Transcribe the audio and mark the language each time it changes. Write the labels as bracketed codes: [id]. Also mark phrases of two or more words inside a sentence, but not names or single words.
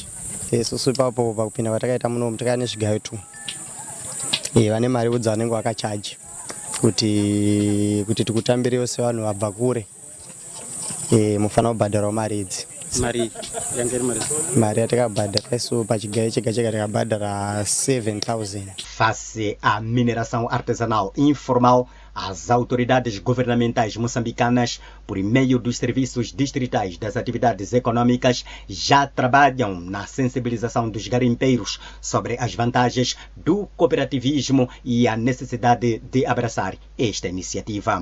[sn] Isusu ipapo pakupinda patakaita munomu takaya nezvigayo 2. Vane mari udza vanenge vakachaji kuti tikutambirewo sevanhu vabva kure. Mufana kubhadharawo mari idzi. Mari yatakabhadhara isu pachigayo chega chega takabhadhara 7,000. [pt] Face à mineração artesanal informal, as autoridades governamentais moçambicanas, por meio dos serviços distritais das atividades econômicas, já trabalham na sensibilização dos garimpeiros sobre as vantagens do cooperativismo e a necessidade de abraçar esta iniciativa.